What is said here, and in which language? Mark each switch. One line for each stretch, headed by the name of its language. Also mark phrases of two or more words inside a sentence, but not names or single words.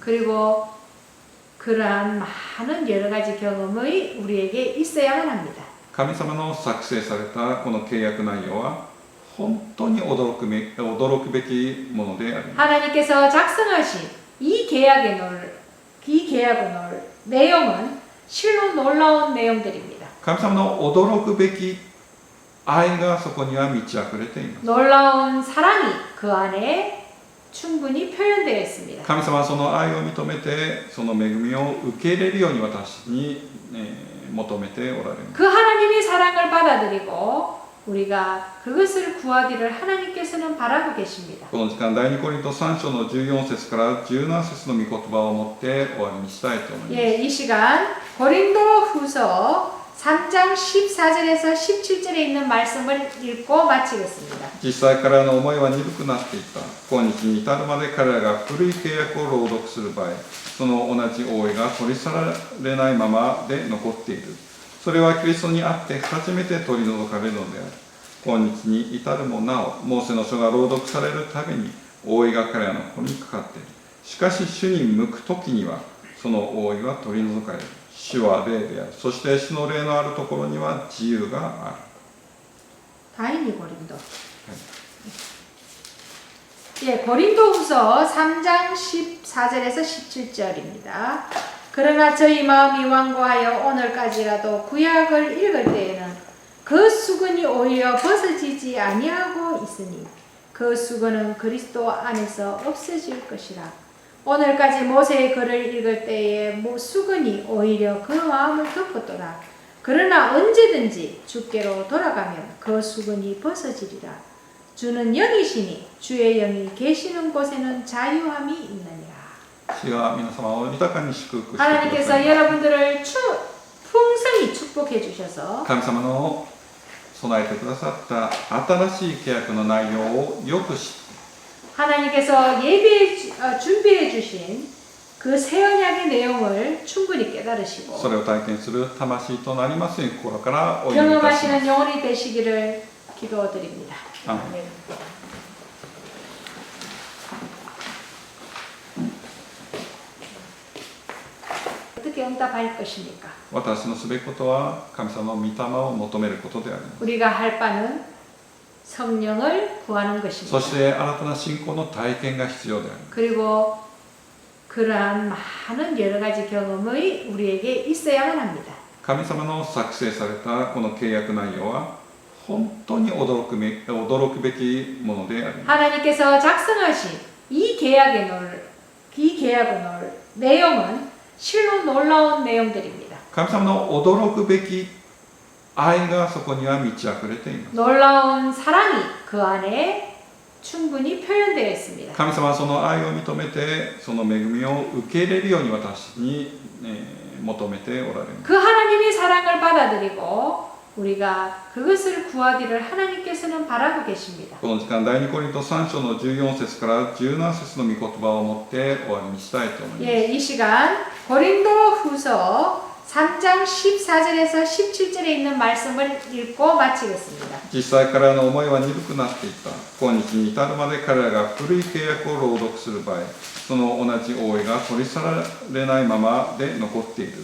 Korean: 그리고 그러한 많은 여러 가지 경험이 우리에게 있어야만 합니다.
Japanese: 神様の作成されたこの契約内容は本当に驚くべきものであります。
Korean: 하나님께서 작성하신 이 계약의 내용은 실로 놀라운 내용들입니다.
Japanese: 神様の驚くべき愛がそこには満ち溢れています。
Korean: 놀라운 사랑이 그 안에 충분히 표현되어 있습니다.
Japanese: 神様はその愛を認めてその恵みを受け入れるように私に、求めておられます。
Korean: 그 하나님의 사랑을 받아들이고 우리가 그것을 구하기를 하나님께서는 바라고 계십니다.
Japanese: この時間第2コリント3章の14節から17節の御言葉を持って終わりにしたいと思います。
Korean: 예, 이 시간 고린도후서 3장 14절에서 17절에 있는 말씀을 읽고 마치겠습니다.
Japanese: 実際彼らの思いは鈍くなっていった。今日に至るまで彼らが古い契約を朗読する場合、その同じ覆いが取り去られないままで残っている。それはキリストにあって初めて取り除かれるのである。今日に至るもなお、モーセの書が朗読されるたびに覆いが彼らの子にかかっている。しかし主に向く時にはその覆いは取り除かれる。主は霊である。そして主の霊のあるところには自由がある。
Korean: 다인이 고린도. 예, 고린도후서 3장 14절에서 17절입니다. 그러나 저희 마음이 완고하여 오늘까지라도 구약을 읽을 때에는 그 수건이 오히려 벗어지지 아니하고 있으니 그 수건은 그리스도 안에서 없어질 것이라. 오늘까지 모세의 글을 읽을 때에 수근이 오히려 그 마음을 덮었더라. 그러나 언제든지 주께로 돌아가면 그 수근이 벗어지리라. 주는 영이시니 주의 영이 계시는 곳에는 자유함이 있느니라.
Japanese: 主が皆様を豊かに祝福してくだ
Korean: 하나님께서
Japanese: さい。
Korean: 여러분들을 풍성히 축복해 주셔서
Japanese: 神様の備えてくださった新しい契約の内容をよく知って
Korean: 하나님께서 준비해 주신 그 새 언약의 내용을 충분히 깨달으시고
Japanese: それを体験する魂となりますように心からお祈りいたします。
Korean: 경험하시는 영혼이 되시기를 기도드립니다.
Japanese: アーメン
Korean: 네. 어떻게 응답할 것입니까?
Japanese: 私のすべきことは神様の御霊を求めることであります。
Korean: 우리가 할 바는 성령을 구하는
Japanese: そ
Korean: 것입니다.
Japanese: して新たな信仰の体験が必要であります。
Korean: 그리고 그러한 많은 여러 가지 경험이 우리에게 있어야만 합니다.
Japanese: 神様の作成されたこの契約内容は本当に驚くべきものであります。
Korean: 하나님께서 작성하신 이 계약의 내용은 실로 놀라운 내용들입니다.
Japanese: 神様の驚くべき愛がそこには満ち溢れています。
Korean: 놀라운 사랑이 그 안에 충분히 표현되어 있습니다.
Japanese: 神様はその愛を認めてその恵みを受け入れるように私に、求めておられます。
Korean: 그 하나님의 사랑을 받아들이고 우리가 그것을 구하기를 하나님께서는 바라고 계십니다.
Japanese: この時間第2コリント3章の14節から17節の御言葉を持って終わりにしたいと思います。
Korean: 예, 이 시간 고린도후서 3장 14절에서 17절에 있는 말씀을 읽고 마치겠습니다.
Japanese: 実際彼らの思いは鈍くなっていった。今日に至るまで彼らが古い契約を朗読する場合、その同じ覆いが取り去られないままで残っている。